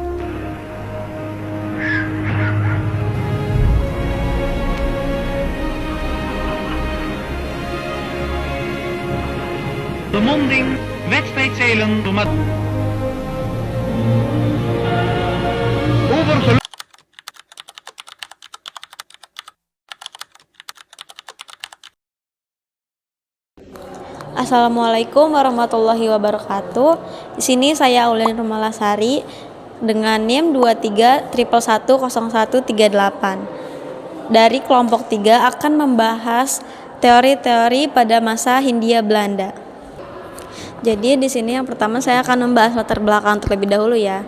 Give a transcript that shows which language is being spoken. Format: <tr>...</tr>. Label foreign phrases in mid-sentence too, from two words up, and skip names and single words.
<nl>De monding, wedstrijdzeilen, over</nl> <ar>السلام عليكم ورحمة الله وبركاته.</ar> <id>Di sini saya Auliani Rumalasari dengan NIM 23.10138. Dari kelompok 3 akan membahas teori-teori pada masa Hindia Belanda. Jadi di sini yang pertama saya akan membahas latar belakang terlebih dahulu ya.</id>